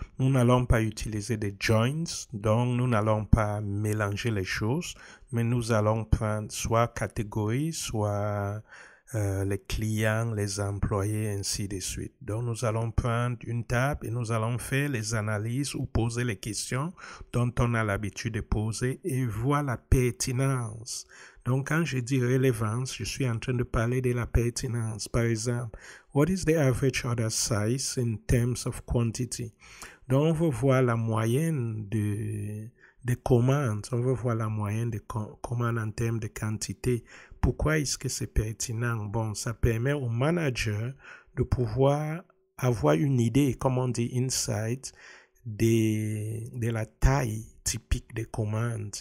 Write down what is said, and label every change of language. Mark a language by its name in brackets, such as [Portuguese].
[French] Nous n'allons pas utiliser des joins, donc nous n'allons pas mélanger les choses, mais nous allons prendre soit catégorie, soit les clients, les employés, ainsi de suite. Donc, nous allons prendre une table et nous allons faire les analyses ou poser les questions dont on a l'habitude de poser et voir la pertinence. Donc, quand je dis relevance, je suis en train de parler de la pertinence. Par exemple, [English] what is the average order size in terms of quantity? [French] Donc, on veut voir la moyenne des commandes. On veut voir la moyenne des commandes en termes de quantité. Pourquoi est-ce que c'est pertinent? Bon, ça permet au manager de pouvoir avoir une idée, comme on dit, insight, de la taille typique des commandes.